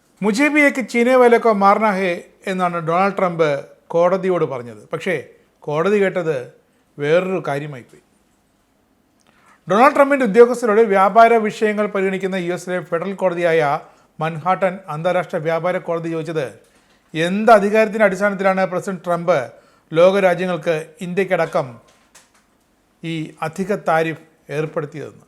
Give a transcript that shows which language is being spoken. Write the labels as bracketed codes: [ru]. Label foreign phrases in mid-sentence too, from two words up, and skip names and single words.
[hi] मुझे भी एक चीने वाले को मारना है [ml] എന്നാണ് ഡൊണാൾഡ് ട്രംപ് കോടതിയോട് പറഞ്ഞത്. പക്ഷേ കോടതി കേട്ടത് വേറൊരു കാര്യമായിപ്പോയി. ഡൊണാൾഡ് ട്രംപിൻ്റെ ഉദ്യോഗസ്ഥരോട് വ്യാപാര വിഷയങ്ങൾ പരിഗണിക്കുന്ന യുഎസിലെ ഫെഡറൽ കോടതിയായ മൻഹാട്ടൻ അന്താരാഷ്ട്ര വ്യാപാര കോടതി ചോദിച്ചത് എന്ത് അധികാരത്തിൻ്റെ അടിസ്ഥാനത്തിലാണ് പ്രസിഡന്റ് ട്രംപ് ലോകരാജ്യങ്ങൾക്ക് ഇന്ത്യക്കടക്കം ഈ അധിക താരിഫ് ഏർപ്പെടുത്തിയതെന്ന്.